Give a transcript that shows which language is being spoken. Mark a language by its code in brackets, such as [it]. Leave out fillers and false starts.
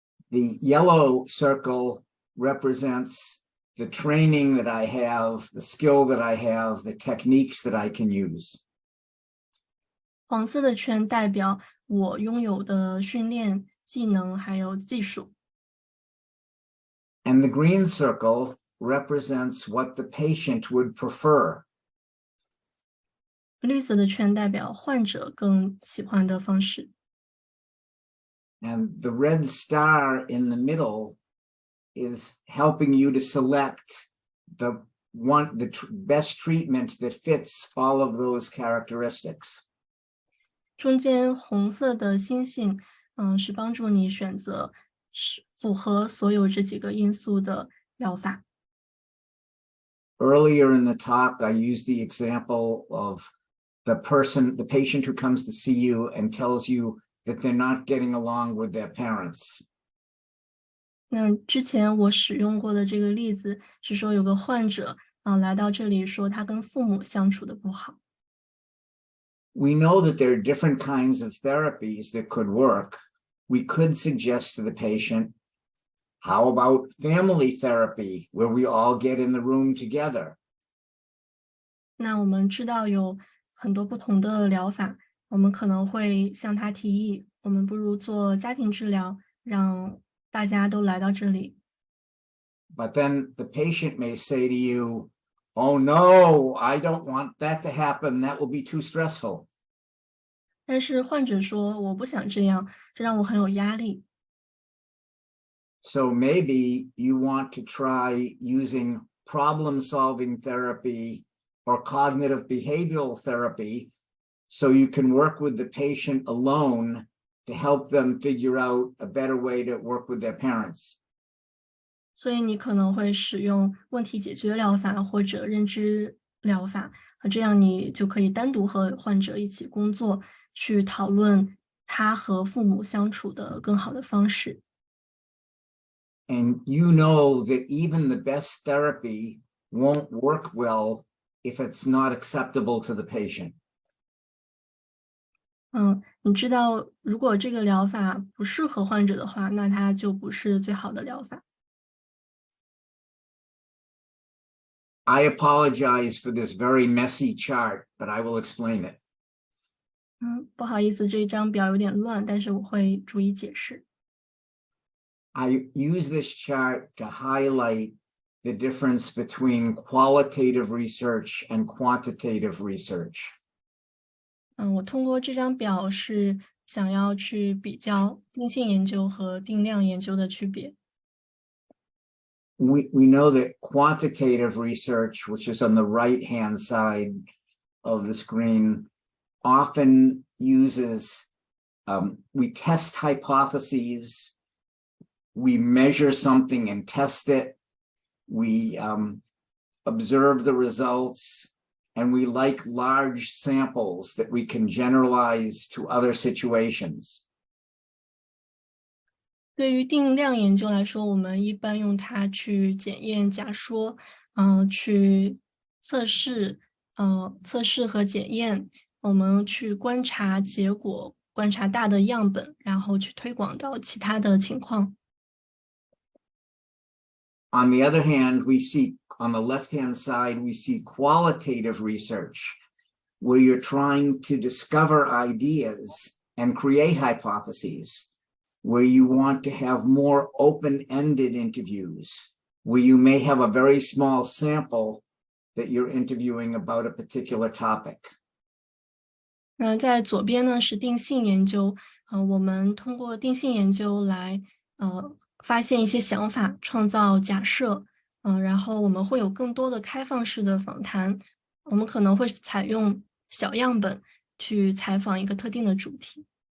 [en] The yellow circle represents the training that I have, the skill that I have, the techniques that I can use. [zh] 黄色的圈代表我拥有的训练、技能还有技术。 [en] And the green circle represents what the patient would prefer. [zh] 绿色的圈代表患者更喜欢的方式。 [en] And the red star in the middle is helping you to select the best treatment that fits all of those characteristics. [zh] 中间红色的星星，是帮助你选择符合所有这几个因素的疗法。 [en] Earlier in the talk, I used the example of the patient who comes to see you and tells you that they're not getting along with their parents. [zh] 那之前我使用过的这个例子是说，有个患者来到这里说他跟父母相处的不好。 [en] We know that there are different kinds of therapies that could work. We could suggest to the patient, how about family therapy, where we all get in the room together? [zh] 那我们知道有很多不同的疗法，我们可能会向他提议，我们不如做家庭治疗，让大家都来到这里。 [en] But then the patient may say to you, oh no, I don't want that to happen. That will be too stressful. [zh] 但是患者说，我不想这样，这让我很有压力。 [en] So maybe you want to try using problem-solving therapy or cognitive behavioral therapy so you can work with the patient alone to help them figure out a better way to work with their parents. [zh] 所以你可能会使用问题解决疗法或者认知疗法，这样你就可以单独和患者一起工作，去讨论他和父母相处的更好的方式。 [en] And you know that even the best therapy won't work well if it's not acceptable to the patient. [zh] 你知道，如果这个疗法不适合患者的话，那它就不是最好的疗法。 [en] I apologize for this very messy chart, but I will explain it. [zh] 不好意思，这一张表有点乱，但是我会逐一解释。 [en] I use this chart to highlight the difference between qualitative research and quantitative research. [zh] 我通过这张表是想要去比较定性研究和定量研究的区别。 [en] We know that quantitative research, which is on the right-hand side of the screen, often uses, we test hypotheses, we measure something and test it, we observe the results, and we like large samples that we can generalize to other situations. [zh] 对于定量研究来说，我们一般用它去检验假说，去测试和检验，我们去观察结果，观察大的样本，然后去推广到其他的情况。 [en] On the other hand, we see on the left-hand side, we see qualitative research, where you're trying to discover ideas and create hypotheses, where you want to have more open-ended interviews, where you may have a very small sample that you're interviewing about a particular topic. [zh] 那在左边呢是定性研究，我们通过定性研究来发现一些想法，创造假设，然后我们会有更多的开放式的访谈，我们可能会采用小样本去采访一个特定的主题。